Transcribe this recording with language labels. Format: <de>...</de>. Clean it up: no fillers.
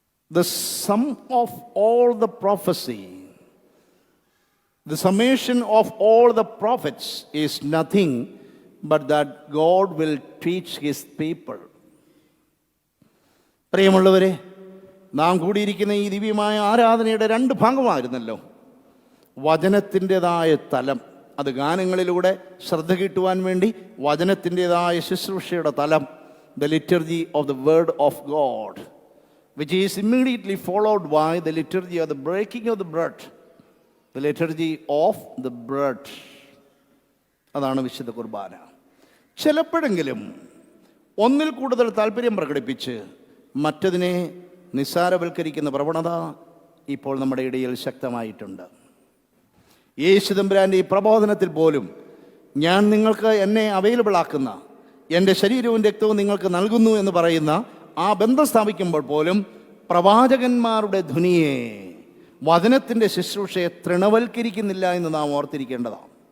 <en>The sum of all the prophecy, the summation of all the prophets is nothing but that God will teach his people.</en> <ml>പ്രിയമുള്ളവരെ, നാം കൂടിയിരിക്കുന്ന ഈ ദിവ്യമായ ആരാധനയുടെ 2 ഭാഗമായിരുന്നല്ലോ. വചനത്തിൻ്റെതായ തലം, അത് ഗാനങ്ങളിലൂടെ ശ്രദ്ധ കിട്ടുവാൻ വേണ്ടി വചനത്തിൻ്റെതായ ശുശ്രൂഷയുടെ തലം,</ml> <en>The liturgy of the word of God. which is immediately followed by the liturgy of the breaking of the bread. The liturgy of the bread.</en> <ml>അതാണ് വിശുദ്ധ കുർബാന. ചിലപ്പോഴെങ്കിലും ഒന്നിൽ കൂടുതൽ താല്പര്യം പ്രകടിപ്പിച്ച് മറ്റതിനെ നിസ്സാരവൽക്കരിക്കുന്ന പ്രവണത ഇപ്പോൾ നമ്മുടെ ഇടയിൽ ശക്തമായിട്ടുണ്ട്. യേശു തമ്പുരാൻ്റെ ഈ പ്രബോധനത്തിൽ പോലും ഞാൻ നിങ്ങൾക്ക് എന്നെ അവൈലബിൾ ആക്കുന്ന എൻ്റെ ശരീരവും രക്തവും നിങ്ങൾക്ക് നൽകുന്നു എന്ന് പറയുന്ന ആ ബന്ധം സ്ഥാപിക്കുമ്പോൾ പോലും പ്രവാചകന്മാരുടെ ധ്വനിയെ, വചനത്തിൻ്റെ ശുശ്രൂഷയെ തൃണവൽക്കരിക്കുന്നില്ല എന്ന് നാം ഓർത്തിരിക്കേണ്ടതാണ്.</ml>